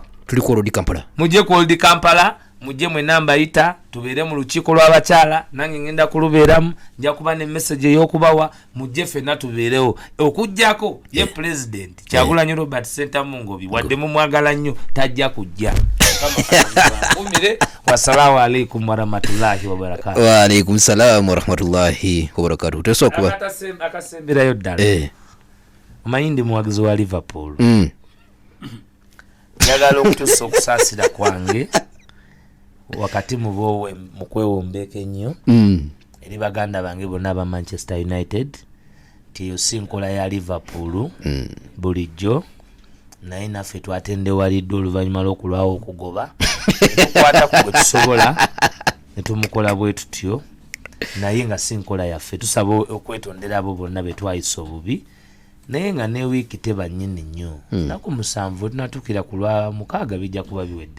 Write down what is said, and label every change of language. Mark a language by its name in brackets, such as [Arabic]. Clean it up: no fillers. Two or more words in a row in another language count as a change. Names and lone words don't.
[Ganda] tuli ku Old Kampala mujje ku Old Kampala mujje mwe namba yita tubeere mu lukiiko lw'abakyala nange ngenda kulubeeramu nja kuba ne message ey'okubawa mujje ffenna tubeerewo okujjako ye president Kyagulanyi Robert Sentamungobi wadde mumwagala nnyo tajja kujja. [Arabic] والسلام عليكم ورحمة الله وبركاته. وعليكم السلام ورحمة الله وبركاته. [Ganda] Tesokuba akasemberayo ddala omanyi muwagizi wa Liverpool njagala okutuusa okusaasira kwange wakati mubowe mukwewombeeka ennyo eri baganda bange bonna aba Manchester United tiyo si nkola ya Liverpool bulijjo naye naffe twatendewaliddwa oluvannyuma lw'okulwawo okugoba tukwata ku gwe tusobola ne tumukola bwe tutyo naye nga si nkola yaffe tusaba okwetondera abo bonna be twayisa obubi naye nga ne wiiki teba nnyini nnyo naku 7 tunatuukira ku lwa 6 bijja kuba biwedde.